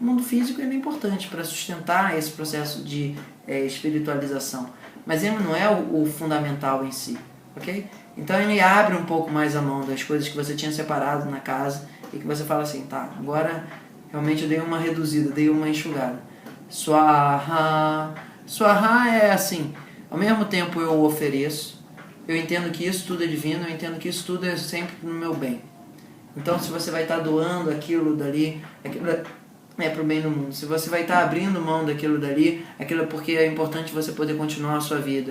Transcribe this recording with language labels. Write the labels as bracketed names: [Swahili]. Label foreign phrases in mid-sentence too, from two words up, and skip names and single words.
[Portuguese] O mundo físico ele é importante para sustentar esse processo de espiritualização, mas ele não é o fundamental em si, ok? Então ele abre um pouco mais a mão das coisas que você tinha separado na casa e que você fala assim, tá, agora realmente eu dei uma reduzida, dei uma enxugada. Swaha. Swaha é assim, ao mesmo tempo eu ofereço, eu entendo que isso tudo é divino, eu entendo que isso tudo é sempre no meu bem. Então se você vai estar doando aquilo dali, aquilo é para o bem do mundo. Se você vai estar abrindo mão daquilo dali, aquilo é porque é importante você poder continuar a sua vida.